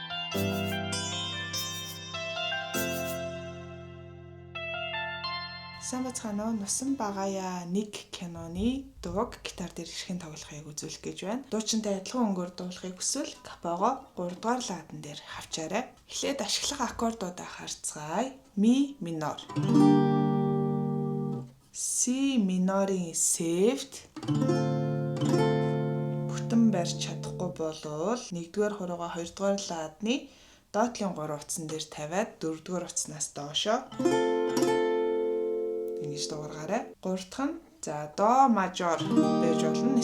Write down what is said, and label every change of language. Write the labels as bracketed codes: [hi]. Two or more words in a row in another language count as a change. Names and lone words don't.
[mn] Сайн бацгаана уу? Нусан багаяа нэг киноны дууг гитар дээр хэрхэн тоглохыг үзүүлэх гэж байна. Дуучинтай адилхан өнгөөр дуулахыг хүсвэл капого 3 дугаар ладан дээр хавчаарай. Эхлээд ашиглах аккордуудаа харцгаая. Ми минор. Си минорын сефт. Бүтэн барьж чадахгүй болвол 1-р хуруугаа 2-р ладны доотлын 3 утсан дээр тавиад 4-р утснаас доошоо ингэж дуургаарай. 3 дахь нь за до мажор байж болно.